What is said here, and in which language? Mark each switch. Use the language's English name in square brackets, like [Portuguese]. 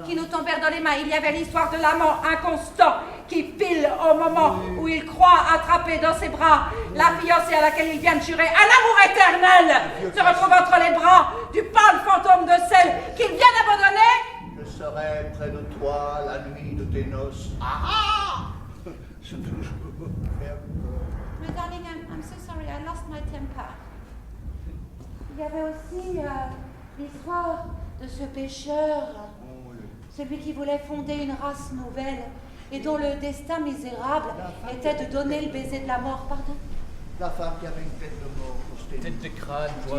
[French] Qui nous tombèrent dans les mains. Il y avait l'histoire de l'amant inconstant qui, pile au moment où il croit attraper dans ses bras la fiancée à laquelle il vient de jurer un amour éternel, se retrouve entre les bras du pâle fantôme de celle qu'il vient d'abandonner. Je serai près de toi la nuit de tes noces. Ah ah. C'est toujours. [English] Mais darling, I'm so sorry, I lost my temper. [French] Il y avait aussi l'histoire de ce pécheur, celui qui voulait fonder une race nouvelle et dont le destin misérable était de donner le baiser de la mort, pardon. La femme qui avait une tête de mort. Tête de crâne pour